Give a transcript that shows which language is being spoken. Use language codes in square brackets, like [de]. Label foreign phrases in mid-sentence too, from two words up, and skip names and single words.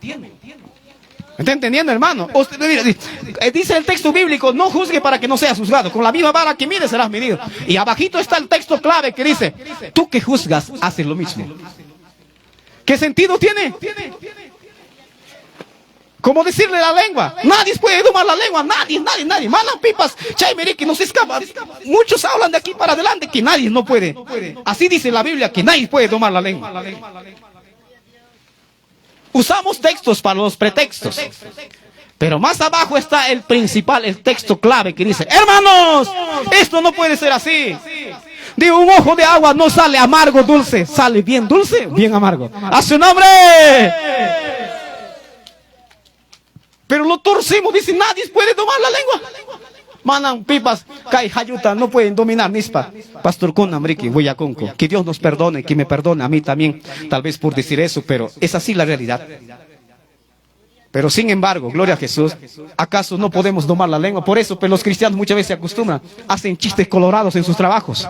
[es] ¿Está entendiendo, hermano? Dice el texto bíblico, no juzgue para que no seas juzgado. Con la misma vara que mides serás medido. Y abajito está el texto clave que dice, tú que juzgas, haces lo mismo. ¿Qué sentido tiene? Como decirle la lengua. Nadie puede domar la lengua. Nadie. [qu] Manan pipas. Chaymeriki [es] no se escapa. Muchos hablan de aquí para adelante que nadie no puede. Así dice la Biblia que nadie puede domar la lengua. Usamos textos para los pretextos. Pero más abajo está el principal, el texto clave que dice, hermanos, esto no puede ser así. De un ojo de agua no sale amargo dulce. Sale bien dulce, bien amargo. ¡A su nombre! Pero lo torcimos, dice, nadie puede domar la lengua. [qu] Manan pipas, kai hayuta, [es] no pueden dominar nispa. [qu] Pastor Kunamriki, Huyaconco, [es] que Dios nos perdone, que me perdone a mí también, tal vez por decir eso, pero es así la realidad. Pero sin embargo, gloria a Jesús, ¿acaso no podemos domar la lengua? Por eso, pues, los cristianos muchas veces se acostumbran, hacen chistes colorados en sus trabajos.